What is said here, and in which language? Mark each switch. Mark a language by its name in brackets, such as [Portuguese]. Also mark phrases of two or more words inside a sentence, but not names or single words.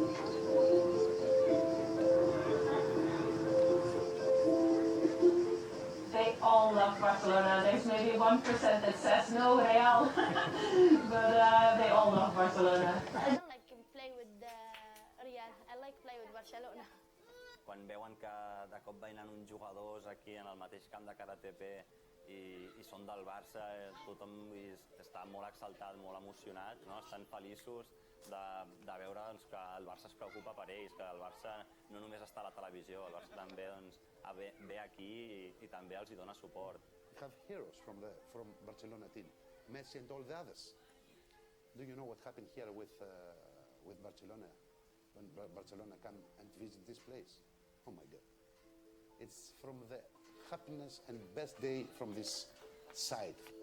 [English] They all love Barcelona. There's maybe 1% that says no, Real, but they all love Barcelona. I don't like to play with Real. I like play with Barcelona. [Catalan] Quan veuen que de cop venen uns jugadors aquí en el mateix camp de Karate i són del Barça, tothom està molt exaltat, molt emocionat, no? Estan feliços de veure que el Barça es preocupa per ells, que el Barça no només està a la televisió, el Barça també ve aquí i també els hi dona suport. [English] We have heroes from Barcelona team, Messi and all the others. Do you know what happened here with Barcelona when Barcelona come and visit this place? Oh my God! It's from the happiness and best day from this side.